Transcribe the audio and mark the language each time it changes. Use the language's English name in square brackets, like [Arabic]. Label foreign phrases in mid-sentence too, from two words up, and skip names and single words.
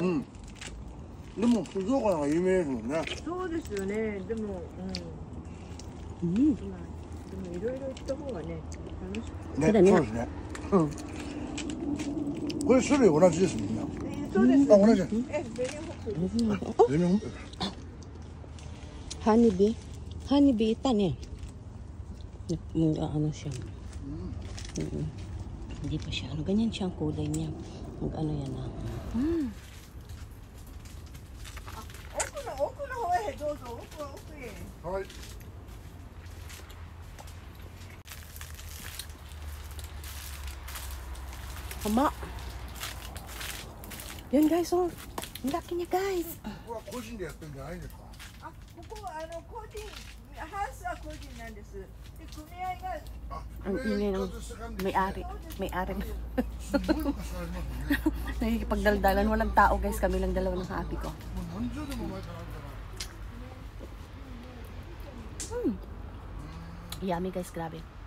[Japanese] でも静岡なんか有名ですもんね。そうですよね。でも、でもいろいろ行った方がね、楽しく。ね、そうですね。これ種類同じですみんな。そうです。あ、同じ。ベリーホップ。全然。 [Filipino] Honeybee. Honeybee ita niya. Ano siya. Hindi pa siya. Ano, ganyan siya ang kulay niya. Ano yan na. [Japanese] 奥の方へどうぞ。奥へ。はい。 [Filipino] Tama. Yan guys, oh. Ang laki niya guys. [Japanese] ここは個人でやってるんじゃないんですか。あ、ここ個人、ハウスは個人なんです。で、組合が。 [Filipino] Ang ingay ng may-ari. May-ari. Nakikipagdaldalan. Walang tao guys. Kami lang dalawa ng ate ko. Yummy guys, grabe.